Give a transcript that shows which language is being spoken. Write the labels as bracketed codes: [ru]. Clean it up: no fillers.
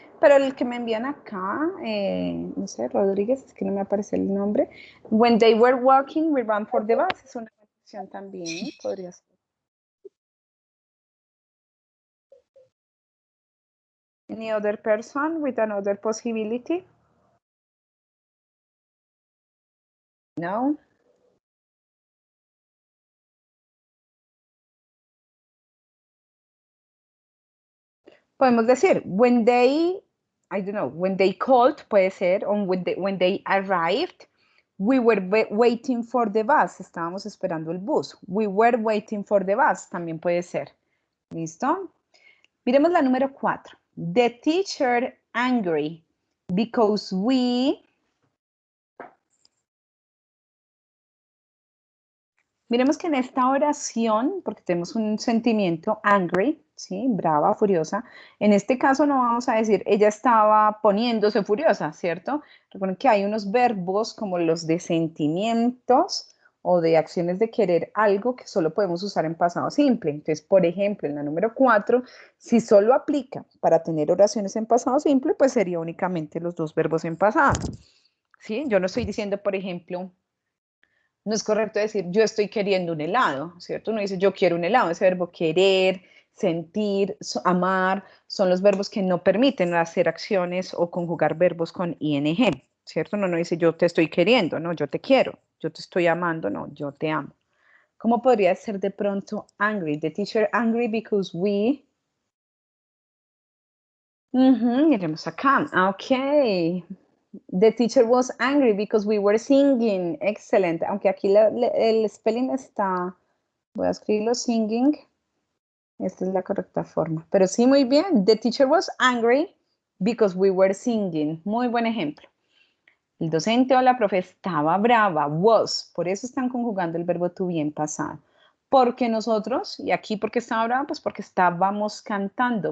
[es] Pero el que me envían acá, no sé, Rodríguez, es que no me aparece el nombre. [en] When they were walking, we ran for the bus. [es] Es una opción también, podría ser. [en] Any other person with another possibility? No. [es] Podemos decir, [en] when they, I don't know, when they called, [es] puede ser, o [en] when they arrived, we were waiting for the bus. [es] Estábamos esperando el bus. [en] We were waiting for the bus. [es] También puede ser. ¿Listo? Miremos la número 4. [en] The teacher angry because we... [es] Miremos que en esta oración, porque tenemos un sentimiento angry, ¿sí? Brava, furiosa. En este caso no vamos a decir ella estaba poniéndose furiosa, ¿cierto? Recuerden que hay unos verbos como los de sentimientos o de acciones de querer algo que solo podemos usar en pasado simple. Entonces, por ejemplo, en la número 4, si solo aplica para tener oraciones en pasado simple, pues sería únicamente los dos verbos en pasado, ¿sí? Yo no estoy diciendo, por ejemplo... No es correcto decir yo estoy queriendo un helado, ¿cierto? Uno dice yo quiero un helado. Ese verbo querer, sentir, amar, son los verbos que no permiten hacer acciones o conjugar verbos con ing, ¿cierto? Uno no dice yo te estoy queriendo, no, yo te quiero, yo te estoy amando, no, yo te amo. ¿Cómo podría ser de pronto angry? [en] The teacher angry because we... [es] Miremos acá. [en] Ok. The teacher was angry because we were singing. [es] Excelente. Aunque aquí el spelling está... Voy a escribirlo singing. Esta es la correcta forma. Pero sí, muy bien. [en] The teacher was angry because we were singing. [es] Muy buen ejemplo. El docente o la profe estaba brava. Was. Por eso están conjugando el verbo to be en pasado. Porque nosotros, y aquí porque estaba brava, pues porque estábamos cantando.